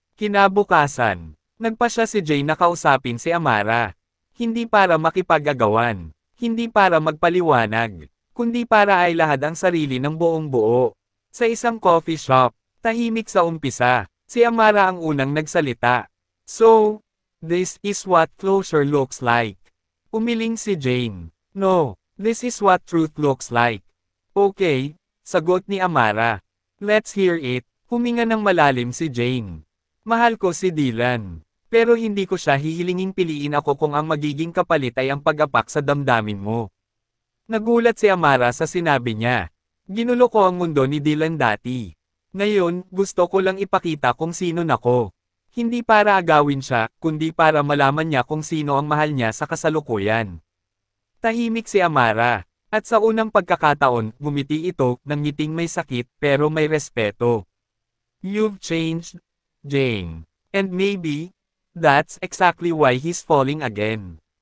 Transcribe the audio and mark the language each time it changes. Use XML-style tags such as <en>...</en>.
<tl>Kinabukasan, nagpa siya si Jane na kausapin si Amara. Hindi para makipag-agawan, hindi para magpaliwanag, kundi para ay lahad ang sarili ng buong buo. Sa isang coffee shop, tahimik sa umpisa. Si Amara ang unang nagsalita.</tl> <en>So, this is what closure looks like.</en> <tl>Umiling si Jane.</tl> <en>No, this is what truth looks like. Okay,</en> <tl>sagot ni Amara.</tl> <en>Let's hear it.</en> <tl>Huminga ng malalim si Jane. Mahal ko si Dylan. Pero hindi ko siya hihilinging piliin ako kung ang magiging kapalit ay ang pag-apak sa damdamin mo. Nagulat si Amara sa sinabi niya. Ginulo ko ang mundo ni Dylan dati. Ngayon, gusto ko lang ipakita kung sino nako. Hindi para agawin siya, kundi para malaman niya kung sino ang mahal niya sa kasalukuyan. Tahimik si Amara. At sa unang pagkakataon, ngumiti ito, ng ngiting may sakit, pero may respeto.</tl> <en>You've changed, Jane. And maybe, that's exactly why he's falling again.</en>